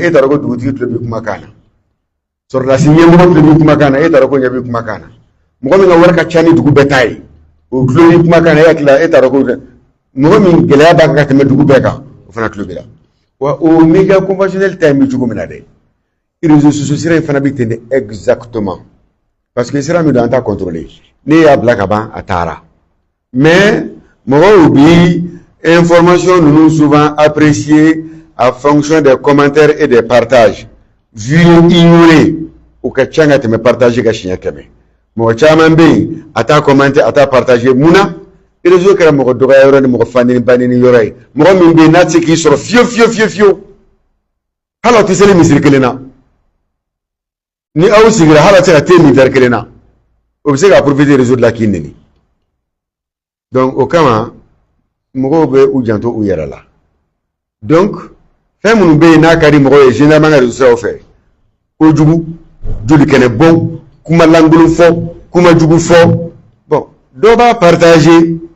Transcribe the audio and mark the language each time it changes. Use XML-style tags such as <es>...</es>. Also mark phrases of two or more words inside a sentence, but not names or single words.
<bm>e t'a dɔn ko dugutigi tulo b'i kumakan na sɔrɔdasi ɲɛmɔgɔ tulo b'i kumakan na e t'a dɔn ko ɲɛ b'i kumakan na mɔgɔ min ka wari ka ca ni dugu bɛɛ ta ye o tulo b'i kumakan na e hakili la e t'a dɔn ko mɔgɔ min gɛlɛya b'a kan ka tɛmɛ dugu bɛɛ kan o fana tulo b'i la wa o</bm> <fr>média conventionnel</fr> <bm>ta in bɛ cogo min na dɛ</bm> <fr>réseaux sociaux</fr> <bm>sira in fana bɛ ten de</bm> <fr>exactement parce que</fr> <bm>sira min don an t'a contrôler ne y'a bila ka ban a taara mais mɔgɔw bi information ninnu</bm> <fr>souvent apprécier en fonction des commentaires et des partages vu ignorer</fr> <bm>o ka ca ka tɛmɛ partager ka siɲɛ 100 mɔgɔ caman bɛ yen a t'a commenter a t'a partager mun na réseau kɛra mɔgɔ dɔgɔya yɔrɔ ni mɔgɔ fanini banini yɔrɔ ye mɔgɔ min bɛ yen n'a tɛ se k'i sɔrɔ fiyewu hali aw tɛ seli misiri kelen na ni aw sigira hali a tɛ se ka te min verre kelen na o bɛ se ka</bm> <fr>profiter réseau</fr> <bm>de la k'i neni donc o kama mɔgɔw bɛ u janto u yɛrɛ la donc fɛn minnu bɛ yen n'a ka di mɔgɔw ye généralement ka réseau siraw fɛ kojugu jolikɛnɛ bɔn kuma lankolon fɔ kuma jugu fɔ bon dɔ b'a partager</bm>